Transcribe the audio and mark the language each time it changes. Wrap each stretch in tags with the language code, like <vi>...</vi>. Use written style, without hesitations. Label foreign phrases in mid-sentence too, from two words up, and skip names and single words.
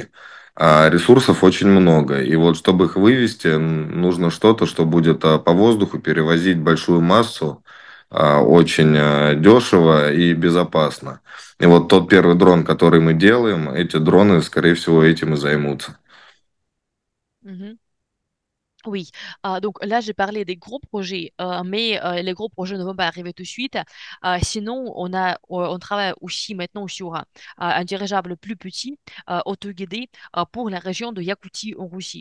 <ru>А ресурсов очень много. И вот чтобы их вывести, нужно что-то, что будет по воздуху перевозить большую массу очень дешево и безопасно. И вот тот первый дрон, который мы делаем, эти дроны, скорее всего, этим и займутся. Mhm.</ru> <fr>Oui, donc là j'ai parlé des gros projets, mais les gros projets ne vont pas arriver tout de suite. Sinon, on travaille aussi maintenant sur un dirigeable plus petit, autoguidé, pour la région de Yakoutie en Russie.</fr>